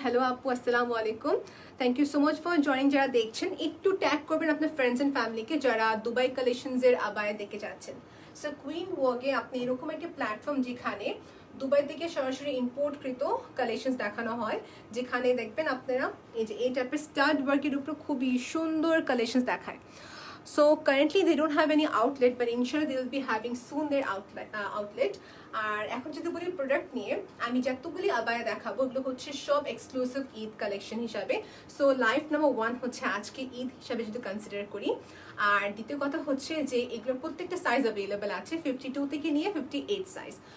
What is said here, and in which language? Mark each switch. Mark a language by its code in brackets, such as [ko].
[bn] Hello আপু, আসসালামু আলাইকুম, [en] Thank you so much for joining. [bn] যারা দেখছেন একটু ট্যাগ করবেন আপনার ফ্রেন্ডস অ্যান্ড ফ্যামিলিকে যারা দুবাই কালেকশনসের আবায়া দেখে যাচ্ছেন। সো কুইনওয়ার্কে আপনি এরকম একটা প্ল্যাটফর্ম যেখানে দুবাই থেকে সরাসরি ইম্পোর্টকৃত কালেকশনস দেখানো হয়, যেখানে দেখবেন আপনারা এই যে এই টাইপের স্টাড ওয়ার্কের উপর খুবই সুন্দর কালেকশনস দেখায়। [en] So currently they don't have any outlet, but inshallah they will be having soon their outlet. [bn] আর এখন যদি বলি প্রোডাক্ট নিয়ে, আমি যতগুলি আবায়া দেখাবো ওগুলো হচ্ছে সব এক্সক্লুসিভ ঈদ কালেকশন হিসাবে। সো লাইফ নাম্বার 1 হচ্ছে আজকে ঈদ হিসাবে যদি কনসিডার করি। আর দ্বিতীয় কথা হচ্ছে যে এগুলো প্রত্যেকটা সাইজ অ্যাভেলেবেল আছে, 52 থেকে নিয়ে 58 সাইজ।